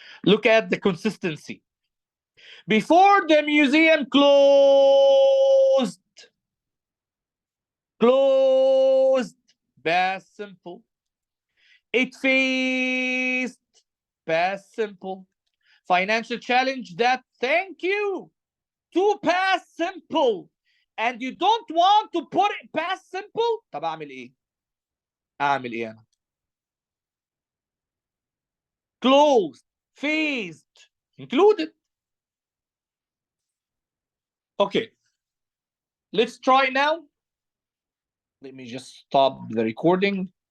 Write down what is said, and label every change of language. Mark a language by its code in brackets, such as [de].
[en] Look at the consistency. Before the museum closed, past simple. It faced, past simple. Financial challenge that, thank you, to past simple. And you don't want to put it past simple. [ar] طب اعمل ايه؟ اعمل ايه انا؟ [en] Closed, faced, included. Okay, let's try now. Let me just stop the recording.